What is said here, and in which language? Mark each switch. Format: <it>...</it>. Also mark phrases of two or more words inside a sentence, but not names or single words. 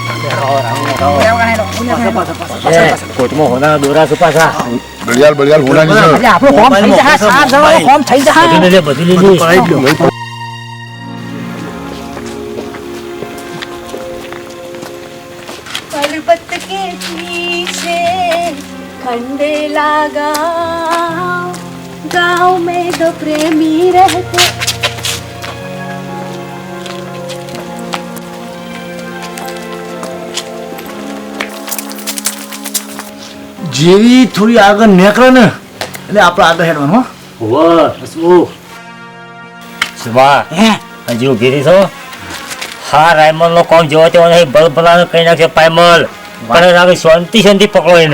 <gu>કોટમાં હોના દોરા છે પાછા બળિયાલ હોનાની છે. અરે આપણું કોમ થઈ જાય, સાર જવાનું કોમ થઈ જાય. બધી લીધી</gu> <hi>पर्वत के पीछे खंडेला गाँव, गाँव में दो प्रेमी रहते.</hi> <gu>જેવી થોડી આગળ નીકળે ને એટલે આપણે આગળ હેડવાનું હો. સુમા હજી ઉભી રહી છો હા રાયમલ નો કોમ જોવો તેવો નહીં બલબલાનો કઈ નાખશે પાયમલ કરે નાખે શાંતિ શાંતિ પકડો એને</gu>